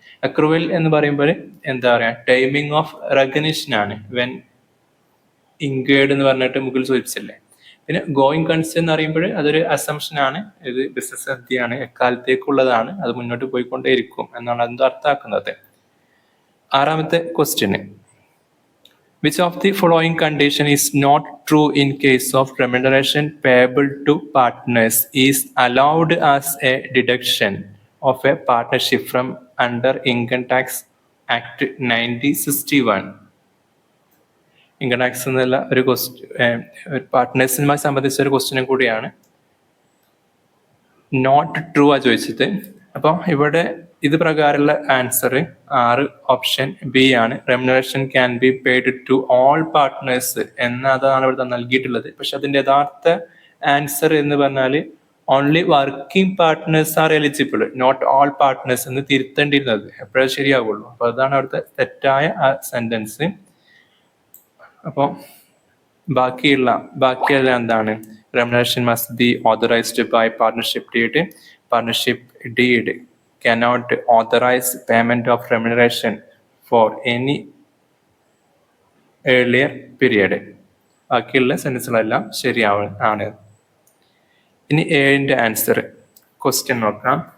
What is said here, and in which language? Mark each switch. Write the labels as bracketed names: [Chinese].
[Malayalam] Accrual എന്ന് പറയുമ്പോൾ എന്താ പറയുക, ടൈമിംഗ് ഓഫ് റെക്കഗ്നിഷൻ ആണ്. വെൻ ഇൻക്വയർഡ് എന്ന് പറഞ്ഞിട്ട് മുകളിൽ സൂചിപ്പിച്ചല്ലേ. പിന്നെ ഗോയിങ് കൺസേൺ എന്ന് പറയുമ്പോൾ അതൊരു അസംഷനാണ്, ഇത് ബിസിനസ് സദ്യയാണ്, എക്കാലത്തേക്കുള്ളതാണ്, അത് മുന്നോട്ട് പോയിക്കൊണ്ടേയിരിക്കും എന്നാണ് അത് അർത്ഥാക്കുന്നത്. ആറാമത്തെ question, [English] which of the following condition is not true in case of remuneration payable to partners is allowed as a deduction of a partnership from under Income Tax Act 1961? [Malayalam] Income tax എന്നുള്ള ഒരു പാർട്ട്നേഴ്സിനുമായി സംബന്ധിച്ച ഒരു ക്വസ്റ്റ്യനും കൂടിയാണ്. Not true ആ ചോദിച്ചത്. അപ്പോൾ ഇവിടെ ഇത് പ്രകാരമുള്ള ആൻസർ 6 ഓപ്ഷൻ ബി ആണ്. Remuneration can be paid to all partners എന്നതാണ് ഇവിടെ നൽകിയിട്ടുള്ളത്. പക്ഷെ അതിന്റെ യഥാർത്ഥ ആൻസർ എന്ന് പറഞ്ഞാൽ only working partners are eligible, not all partners എന്ന് തിരുത്തേണ്ടിയിരുന്നത്. എപ്പോഴേ ശരിയാവുള്ളൂ. അപ്പൊ അതാണ് അവിടുത്തെ തെറ്റായ ആ സെന്റൻസ്. അപ്പോൾ ബാക്കിയുള്ള എന്താണ്? [English] Remuneration must be authorized by partnership deed. Partnership deed cannot authorize payment of remuneration for any earlier period. [Malayalam] ബാക്കിയുള്ള സെൻറ്റൻസുകളെല്ലാം ശരിയാണ്. ഇനി ഏഴിൻ്റെ ആൻസർ ക്വസ്റ്റ്യൻ നോക്കാം.